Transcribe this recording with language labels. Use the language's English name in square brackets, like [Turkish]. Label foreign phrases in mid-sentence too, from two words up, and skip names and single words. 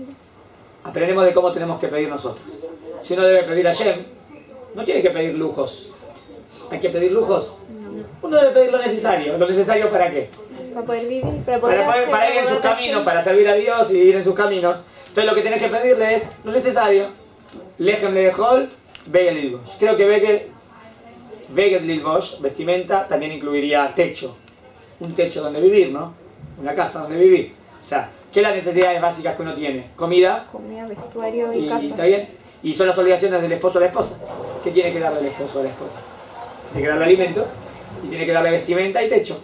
[Spanish] Aprendemos de cómo tenemos que pedir nosotros. Si uno debe pedir a Hashem, no tiene que pedir lujos. ¿Hay que pedir lujos? Uno debe pedir lo necesario. ¿Lo necesario para qué? Para poder vivir, para poder Para ir en sus caminos, para servir a Dios y ir en sus caminos. Entonces lo que tenés que pedirle es lo necesario. [Hebrew] לחם לאכול, בגד ללבוש. [Spanish] Creo que [Hebrew] בגד ללבוש, [Spanish] vestimenta, también incluiría techo. un techo donde vivir, ¿no? Una casa donde vivir. O sea, ¿qué son las necesidades básicas que uno tiene? Comida. Comida, vestuario y Y casa. está bien. Y son las obligaciones del esposo a la esposa. ¿Qué tiene que darle el esposo a la esposa? Tiene que darle alimento y tiene que darle vestimenta y techo.